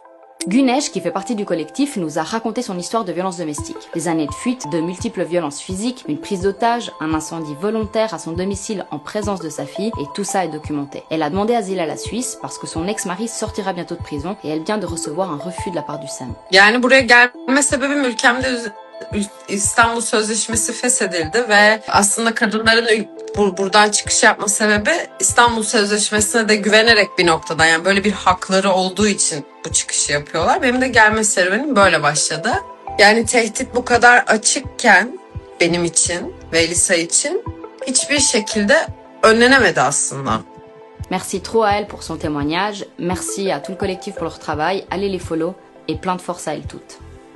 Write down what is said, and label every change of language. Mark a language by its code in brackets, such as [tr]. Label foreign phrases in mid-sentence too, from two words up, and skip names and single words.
[fr] Güneş, qui fait partie du collectif, nous a raconté son histoire de violence domestique. Des années de fuite, de multiples violences physiques, une prise d'otage, un incendie volontaire à son domicile en présence de sa fille, et tout ça est documenté. Elle a demandé asile à la Suisse parce que son ex-mari sortira bientôt de prison et elle vient de recevoir un refus de la part du SEM. [tr] Yani buraya gelme sebebim ülkemde İstanbul Sözleşmesi feshedildi ve aslında kadınların buradan çıkış yapma sebebi İstanbul Sözleşmesi'ne de güvenerek bir noktada, yani böyle bir hakları olduğu için bu çıkışı yapıyorlar. Benim de gelme serüvenim böyle başladı. Yani tehdit bu kadar açıkken benim için ve Elisa için hiçbir şekilde önlenemedi aslında. [fr] Merci trop à elle pour son témoignage, merci à tout le collectif pour leur travail, allez les follow et plein de force à elles toutes.